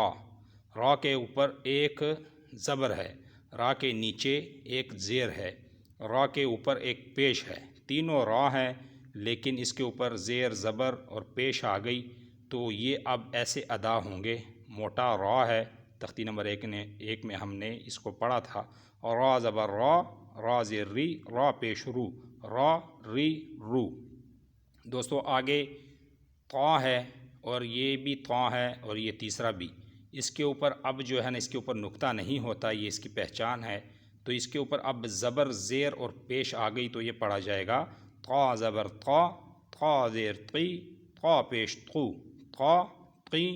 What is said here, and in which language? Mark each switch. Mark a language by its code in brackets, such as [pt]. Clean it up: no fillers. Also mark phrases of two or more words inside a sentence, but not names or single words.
[ur] را کے اوپر ایک زبر ہے، را کے نیچے ایک زیر ہے، را کے اوپر ایک پیش ہے، تینوں را ہیں، لیکن اس کے اوپر زیر زبر اور پیش آ گئی، تو یہ اب ایسے ادا ہوں گے۔ موٹا را ہے، تختی نمبر 1 میں ہم نے اس کو پڑھا تھا، را زبر را، را زیر ری، را پیش رو، را ری رو۔ دوستو آگے طا ہے، اور یہ بھی طا ہے، اور یہ تیسرا بھی، اس کے اوپر اب جو ہے نا اس کے اوپر نقطہ نہیں ہوتا، یہ اس کی پہچان ہے، تو اس کے اوپر اب زبر زیر اور پیش آ گئی، تو یہ پڑھا جائے گا طا زبر طا، طا زیر طی، طا پیش طو، طا قی طو۔